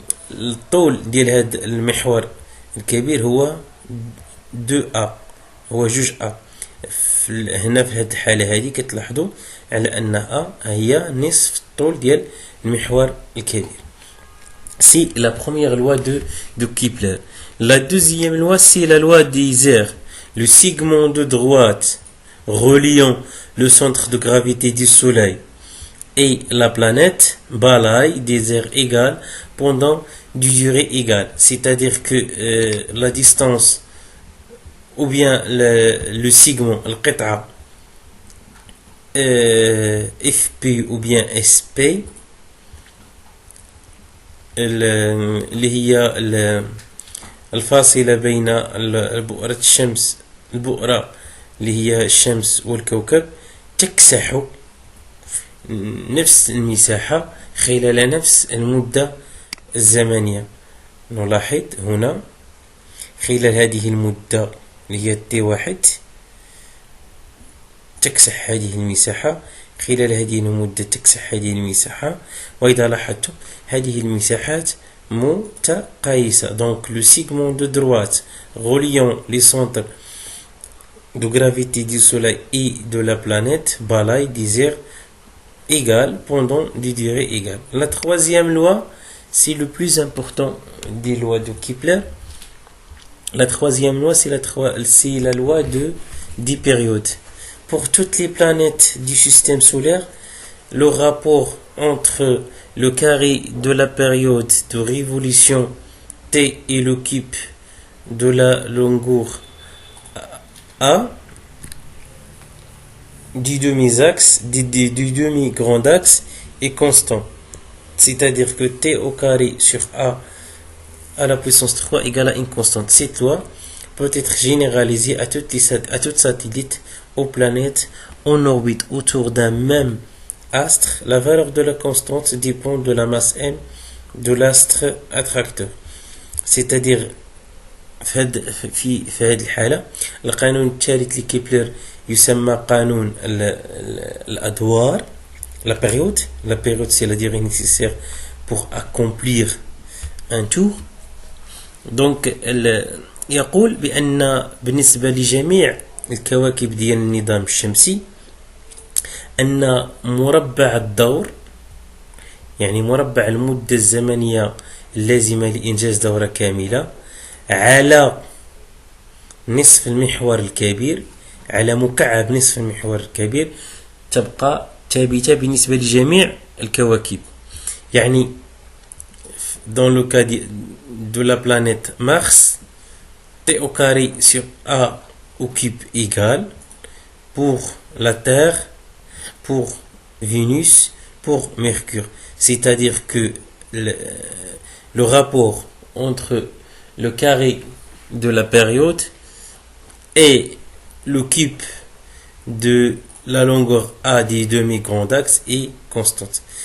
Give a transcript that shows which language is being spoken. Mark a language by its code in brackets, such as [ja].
[ar] الطول ديال هذا المحور الكبير هو 2A، هو 2A. هنا في هذه الحالة هذه كتلاحظوا على أن A هي نصف الطول ديال المحور الكبير. [fr] C'est la première loi de Kepler. La deuxième loi, c'est la loi des aires. Le segment de droite reliant le centre de gravité du Soleil et la planète balaye des aires égales pendant une durée égale. C'est-à-dire que la distance ou bien le segment, le qit'a, FP ou bien SP, [ar] اللي هي الفاصلة بين بؤرة الشمس، البؤرة اللي هي الشمس والكوكب، تكسح نفس المساحة خلال نفس المدة الزمنية. نلاحظ هنا خلال هذه المدة اللي هي T1 تكسح هذه المساحة، خلال هذه المدة تكسح هذه المساحة. وإذا لاحظتم هذه المساحات متقايسة. [fr] Donc le segment de droite reliant les centres de gravité du Soleil et de la planète balaye des aires égales pendant des durées égales. La troisième loi, c'est le plus important des lois de Kepler. La troisième loi, c'est la loi des périodes. Pour toutes les planètes du système solaire, le rapport entre le carré de la période de révolution T et le cube de la longueur A du demi-axe, du demi-grand axe est constant. C'est-à-dire que T au carré sur A à la puissance 3 égale à une constante. Cette loi peut être généralisée à toutes satellites aux planètes en orbite autour d'un même astre. La valeur de la constante dépend de la masse m de l'astre attracteur. C'est-à-dire [ar] في هذه الحالة القانون الثالث لكيبلر يسمى قانون الأدوار. [fr] La période c'est la durée nécessaire pour accomplir un tour. Donc [ar] يقول بأن بالنسبة لجميع الكواكب ديال النظام الشمسي أن مربع الدور، يعني مربع المدة الزمنية اللازمة لإنجاز دورة كاملة على نصف المحور الكبير، على مكعب نصف المحور الكبير، تبقى ثابتة بالنسبة لجميع الكواكب. يعني [fr] dans le cas de la planète Mars, T au carré sur A au cube égale pour la Terre, pour Vénus, pour Mercure. C'est-à-dire que le rapport entre le carré de la période et le cube de la longueur A des demi-grands axes est constante.